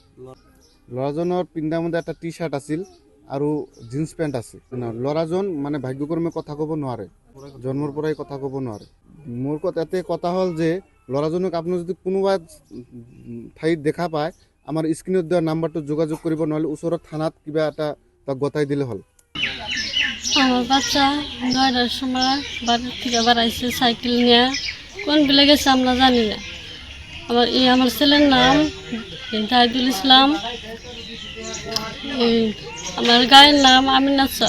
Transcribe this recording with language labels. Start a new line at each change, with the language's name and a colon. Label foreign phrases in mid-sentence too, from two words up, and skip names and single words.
Assamese: ল'ৰাজনৰ পিন্ধামতে এটা
English: T shirt
Assamese: আছিল আৰু
English: jeans pant
Assamese: আছিল। ল'ৰাজন মানে ভাগ্যক্ৰমে কথা ক'ব নোৱাৰে, জন্মৰ পৰাই কথা ক'ব নোৱাৰে। মোৰ এতে কথা হ'ল যে ল'ৰাজনক আপুনি যদি কোনোবা ঠাইত দেখা পায়, আমাৰ স্ক্ৰীণত দিয়া নাম্বাৰটোত যোগাযোগ কৰিব, নহ'লে ওচৰত থানাত কিবা এটা তাক গতাই দিলে হ'ল।
Bangla: আমার বাচ্চা 9টার সময় বাড়ির থেকে বাড়াইছে সাইকেল নিয়ে, কোন বিলে গেছে আমরা জানি না। আমার ছেলের নাম দাইদুল ইসলাম, আমার গায়ের নাম আমিনাচ্ছা।